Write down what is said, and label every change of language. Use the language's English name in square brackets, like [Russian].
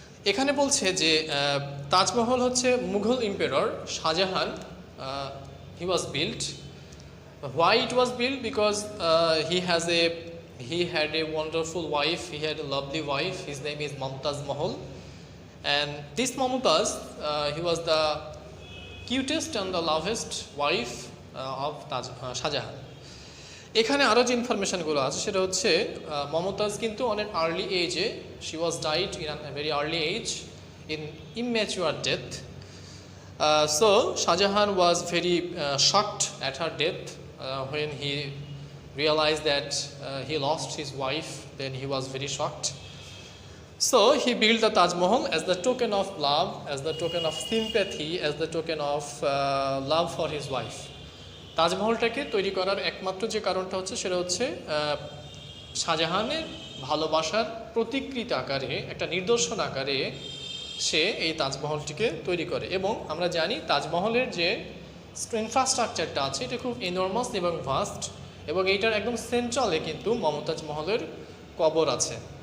[Bangla] এখানে বলছে যে তাজমহল হচ্ছে Mughal emperor Shahjahan [English] He was built. Why it was built? Because he had a wonderful wife, he had a lovely wife, his name is Mumtaz Mahal, and this Mumtaz he was the cutest and the lovest wife of Shahjahan. [Bangla] এখানে আরও যে ইনফরমেশনগুলো আছে সেটা হচ্ছে মমতাজ কিন্তু অনেক early এজে [English] She was died in a very early age in immature death. So Shahjahan was very shocked at her death when he realized that he lost his wife, then he was very shocked. So he built the Taj Mahal as the token of love, as the token of sympathy, as the token of love for his wife. [Bangla] তাজমহলটাকে তৈরি করার একমাত্র যে কারণটা হচ্ছে সেটা হচ্ছে শাহজাহানের ভালোবাসার প্রতিকৃত আকারে একটা নিদর্শন আকারে সে এই তাজমহলটিকে তৈরি করে। এবং আমরা জানি তাজমহলের যে ইনফ্রাস্ট্রাকচারটা আছে এটা খুব এনর্মাস এবং ভাস্ট এবং এইটার একদম সেন্ট্রালে কিন্তু মমতাজ মহলের কবর আছে।